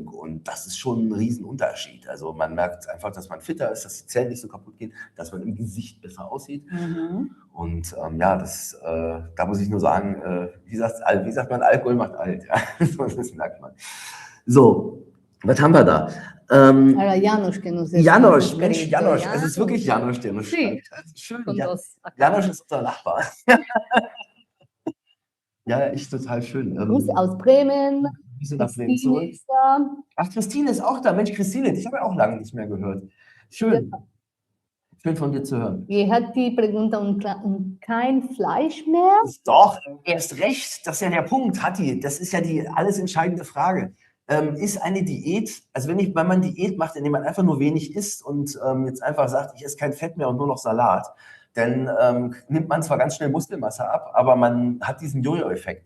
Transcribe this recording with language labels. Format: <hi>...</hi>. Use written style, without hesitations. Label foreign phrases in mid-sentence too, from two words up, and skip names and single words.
<de>Und das ist schon ein Riesenunterschied. Also man merkt einfach, dass man fitter ist, dass die Zellen nicht so kaputt gehen, dass man im Gesicht besser aussieht. Mhm. Und da muss ich nur sagen, wie sagt man, Alkohol macht alt. Ja? Das merkt man. So, was haben wir da?</de> <es>Era Janos que nos Janosch, escrito,</es> <de>Mensch, Janosch, es ist Janos. wirklich Janosch, der uns</de> <es>Sí,</es> <de>schreibt. Also schön,</de> <es>con</es> <de>ja.</de> <es>dos acá.</es> <de>Janosch ist unser Nachbar. Ja, echt total schön. Grüße aus Bremen. Wir sind nach Bremen Christine zurück. ist da. Ach, Christine ist auch da. Mensch, Christine, dich habe ich auch lange nicht mehr gehört. Schön. Schön von dir zu hören.</de> <es>Y Hattie pregunta,</es> <de>kein Fleisch mehr? Doch, erst recht, das ist ja der Punkt, Hatti, das ist ja die alles entscheidende Frage. Ist eine Diät, also wenn man Diät macht, indem man einfach nur wenig isst und jetzt einfach sagt, ich esse kein Fett mehr und nur noch Salat, dann nimmt man zwar ganz schnell Muskelmasse ab, aber man hat diesen Jojo-Effekt.</de>